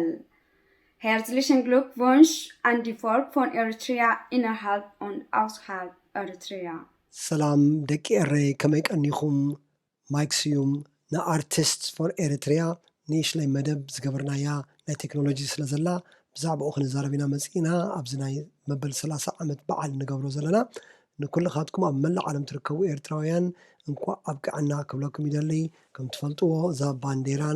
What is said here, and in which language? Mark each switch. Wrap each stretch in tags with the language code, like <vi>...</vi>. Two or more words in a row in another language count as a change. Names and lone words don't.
<de>Herzlichen Glückwunsch an die Volk von Eritrea innerhalb und außerhalb Eritrea.</de> <ti>ሰላም ደቂ ኤረይ ከመይ ቀኒኹም ማይክስዩም ንኣርቲስት ፎር ኤሪትሪያ ንእሽለይ መደብ ዝገበርናያ ናይ ቴክኖሎጂ ስለ ዘላ ብዛዕባኡ ክንዛረብ ኢና መፂና ኣብዚ ናይ መበል 30 ዓመት በዓል ንገብሮ ዘለና ንኩልኻትኩም ኣብ መላእ ዓለም ትርከቡ ኤርትራውያን እንኳ ኣብቅዓና ክብለኩም ይደሊ ከም ትፈልጥዎ እዛ ባንዴራና</ti>